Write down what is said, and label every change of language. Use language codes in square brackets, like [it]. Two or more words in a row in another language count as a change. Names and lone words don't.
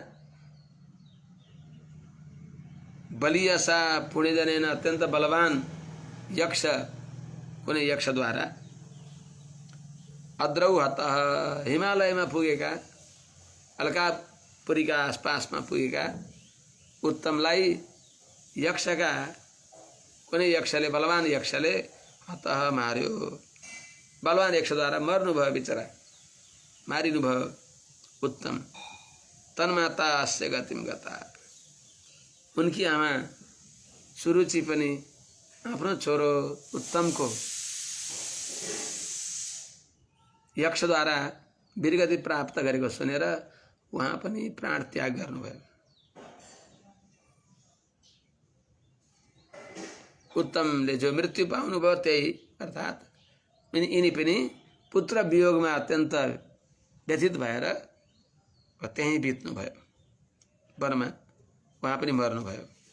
[sa] बलियसा पुण्यजनेन [ne] अत्यन्त बलवान यक्ष, कुनै यक्षद्वारा [sa] अद्रौ हतः [ne] हिमालयमा पुगेका, अलकापुरीका आसपासमा पुगेका उत्तमलाई यक्षका कुनै यक्षले, बलवान यक्षले हतः मार्यो। बलवान यक्षद्वारा मर्नुभयो, बिचरा मारिनुभयो उत्तम। [sa] तन्माता अस्य गतिं गता, [ne] उनकी आमा सुरुचि पनि आफ्नो छोरो उत्तमको यक्षद्वारा वीरगति प्राप्त गरेको सुनेर उहाँ पनि प्राण त्याग गर्नुभयो। उत्तमले जो मृत्यु पाउनुभयो त्यही, अर्थात् यिनी पनि पुत्र वियोगमा अत्यन्त व्यथित भएर त्यहीँ बित्नुभयो, वनमा उहाँ पनि मर्नुभयो।